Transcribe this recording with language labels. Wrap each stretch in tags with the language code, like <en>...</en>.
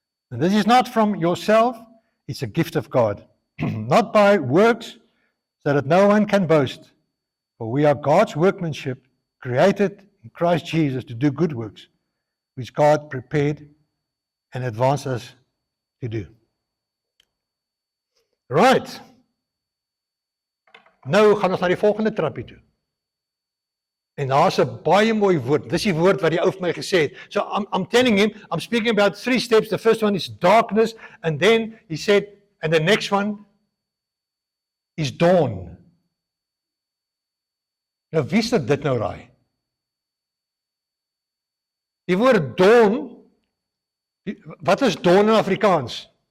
<en>And this is not from yourself, it's a gift of God, not by works, so that no one can boast. For we are God's workmanship, created in Christ Jesus to do good works, which God prepared and advanced us to do. Right.</en> <af>Nou gaan ons na die volgende trappie toe. En daar's 'n baie mooi woord. Dis die woord wat die ou vir my gesê het.</af> <en>So I'm telling him, I'm speaking about 3 steps. The first one is darkness, and then he said And the next one is dawn.</en> <af>Nou, wie sê dit nou raai? Die woord dawn, wat is dawn in Afrikaans?</af>